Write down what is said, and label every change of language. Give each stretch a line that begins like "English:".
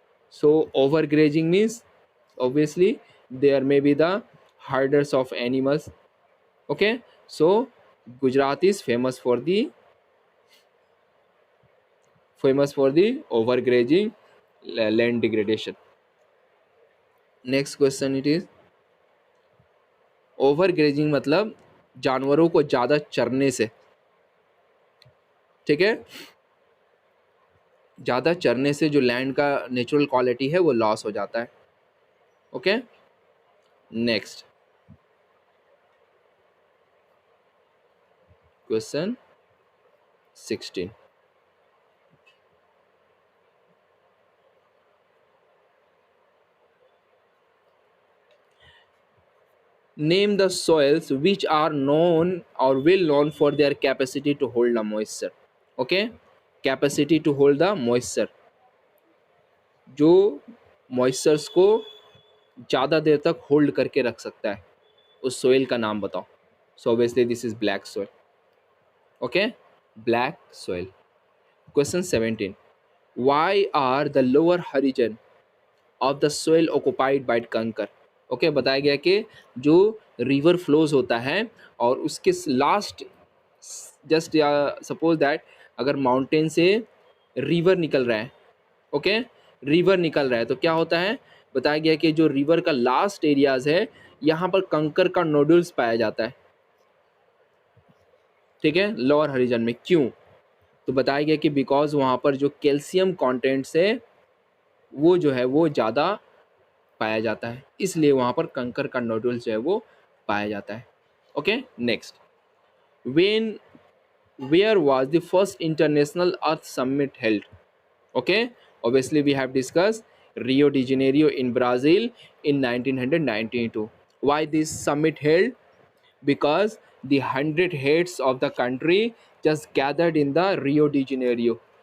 English: So overgrazing means obviously there may be the herders of animals. Okay, so Gujarat is famous for the overgrazing, land degradation. Next question it is,
Hindi: overgrazing मतलब जानवरों को ज़्यादा चरने से, ठीक है, ज़्यादा चरने से जो लैंड का नेचुरल क्वालिटी है वो लॉस हो जाता है.
English: Okay, next question 16. Name the soils which are known or well known for their capacity to hold the moisture. Okay, capacity to hold the moisture,
Hindi: जो मॉइस्चर्स को ज़्यादा देर तक होल्ड करके रख सकता है, उस सोइल का नाम बताओ.
English: So obviously this is black soil. Okay, black soil. Question 17. Why are the lower horizon of the soil occupied by kankar?
Hindi: ओके, बताया गया कि जो रिवर फ्लोज होता है और उसके लास्ट जस्ट या सपोज दैट अगर माउंटेन से रिवर निकल रहा है, ओके, रिवर निकल रहा है तो क्या होता है, बताया गया कि जो रिवर का लास्ट एरियाज है यहाँ पर कंकर का नोडल्स पाया जाता है. ठीक है, लोअर हरिजन में. क्यों? तो बताया गया कि बिकॉज वहाँ पर जो कैल्शियम कॉन्टेंट्स है वो जो है वो ज़्यादा पाया जाता है, इसलिए वहाँ पर कंकर का नोडुल्स जो है वो पाया जाता है.
English: Okay, next. When where was the first international earth summit held? Okay, obviously we have discussed Rio de Janeiro in Brazil in 1992. Why this summit held? Because the 100 heads of the country just gathered in the Rio de Janeiro.